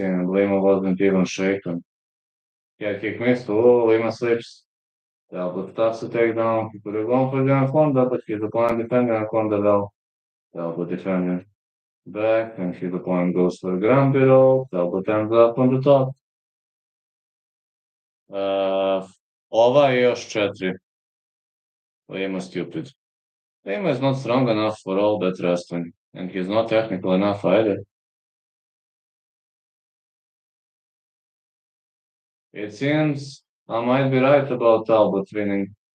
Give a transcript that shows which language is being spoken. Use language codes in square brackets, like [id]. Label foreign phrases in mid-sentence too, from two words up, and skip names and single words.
[en] And Lima wasn't even shaken. Yeah, kick missed. Oh, Lima slips. Talbot stops the takedown. He could have gone for the anaconda, but he's the plan defending anaconda well. Talbot defending back, and his opponent goes for a ground below. Talbot ends up on the top. [hr] Ova je još 4. [en] Lima stupid. Lima is not strong enough for all that wrestling, and he's not technical enough either. It seems I might be right about Talbot winning.